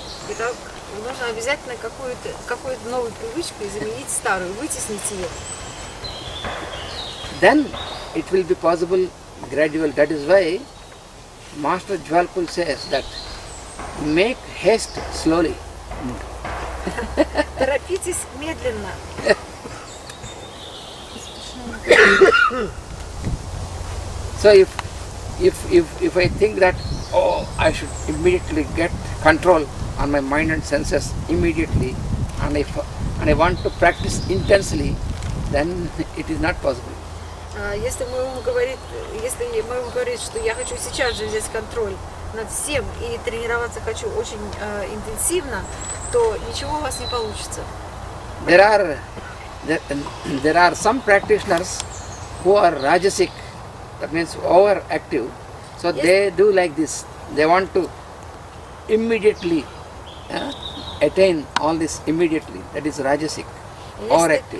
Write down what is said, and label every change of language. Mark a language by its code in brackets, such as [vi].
[ru] Итак, нужно обязательно какую-то новую привычку и заменить старую, вытеснить ее. [en] Then it will be possible gradual. That is why Master Jwalpul says that make haste slowly. [ru] Торопитесь медленно. [en] So if I think that I should immediately get control on my mind and senses immediately, and I want to practice intensely, then it is not possible. [ru] Если мой ум говорит, что я хочу сейчас же взять контроль над всем и тренироваться хочу очень интенсивно, то ничего у вас не получится. [en] There are some practitioners who are rajasic, that means overactive. So Yes. they do like this. They want to immediately attain all this immediately. That is rajasic, overactive.